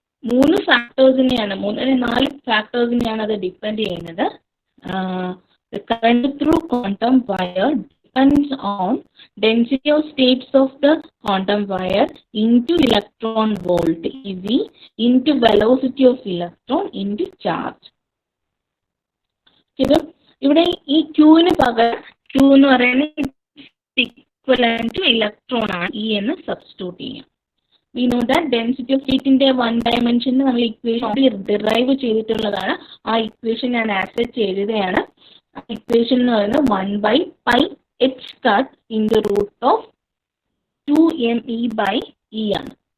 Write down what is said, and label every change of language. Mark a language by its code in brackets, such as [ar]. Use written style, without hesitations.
[ml] മൂന്ന് ഫാക്ടേഴ്സിനെയാണ്, 4 ഫാക്ടേഴ്സിനെയാണ് അത് ഡിപ്പെൻഡ് ചെയ്യുന്നത്. [en] The current through quantum wire depends on density of states of the quantum wire into electron volt EV into velocity of electron into charge. [ml] ഇവിടെ ഈ ക്യൂവിന് പകരം Q എന്ന് പറയുന്നത് equivalent to electron ആണ്, E എന്ന് സബ്സ്റ്റിറ്റ്യൂട്ട് ചെയ്യാം. [en] We know that density of state in the one dimension [ml] നമ്മൾ equation derive ചെയ്തിട്ടുള്ളതാണ്. ആ ഇക്വേഷൻ ഞാൻ ആക്സെപ്റ്റ് ചെയ്തതാണ്. ഇക്വേഷൻ എന്ന് പറയുന്നത് 1/πh [en] in the root of [ml] 2me/e ആണ്.